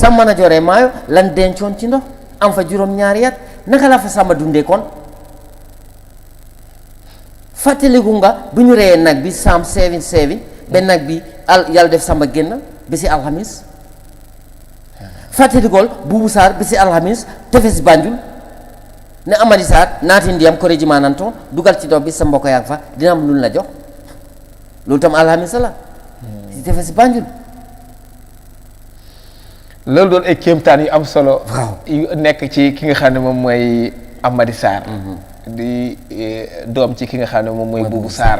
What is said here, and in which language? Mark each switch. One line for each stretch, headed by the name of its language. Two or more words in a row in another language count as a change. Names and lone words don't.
Wolof: sa mën a joree maayo lan dencoon ci ndox am fa juróom-ñaari at naka la fa sàmba dundee kon fàttaliku nga bu ñu reyee nag bi Sam 77 ba nag bi yàlla def sàmba génn ba si alxamis fàttalikool Buubu Sarr ba si alxamis tefes Banjul ne Amady Sarr naati ndiyam ko régiment nantoon dugal ci dox bi sa mbokk yaa fa dina am luñ la jox loolu tam alxamis la si tefes Banjul loolu doon ay kéemtaan yu am solo. waaw yu nekk ci ki nga xam ne moom mooy Amady Sarr. di doom ci ki nga xam ne moom mooy Buubu Sarr.